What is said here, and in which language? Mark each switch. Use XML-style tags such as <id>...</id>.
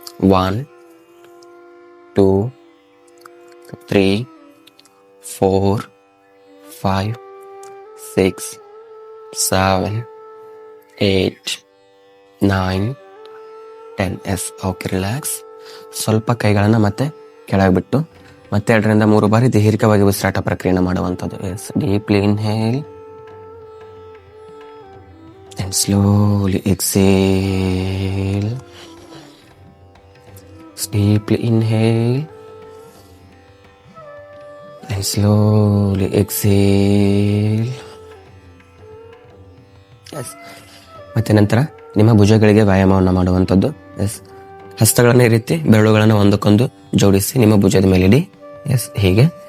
<en>1 2 3 4 5 6 7 8 9 10. Yes, okay. Relax.</en> <kn>ಸ್ವಲ್ಪ ಕೈಗಳನ್ನು ಮತ್ತೆ ಕೆಳಗೆ ಬಿಟ್ಟು ಮತ್ತೆ 2 ರಿಂದ 3 ಬಾರಿ ದೀರ್ಘವಾಗಿ ಉಸಿರಾಟ ಪ್ರಕ್ರಿಯೆಯನ್ನು ಮಾಡುವಂಥದ್ದು.</kn> <en>Yes, deeply inhale and slowly exhale. Deeply inhale and slowly exhale.</en> <kn>S, ಮತ್ತೆ ನಂತರ ನಿಮ್ಮ ಭುಜಗಳಿಗೆ ವ್ಯಾಯಾಮವನ್ನು ಮಾಡುವಂಥದ್ದು. ಎಸ್, ಹಸ್ತಗಳನ್ನು ಈ ರೀತಿ ಬೆರಳುಗಳನ್ನು ಒಂದಕ್ಕೊಂದು ಜೋಡಿಸಿ ನಿಮ್ಮ ಭುಜದ ಮೇಲಿಡಿ. ಎಸ್, ಹೀಗೆ.</kn>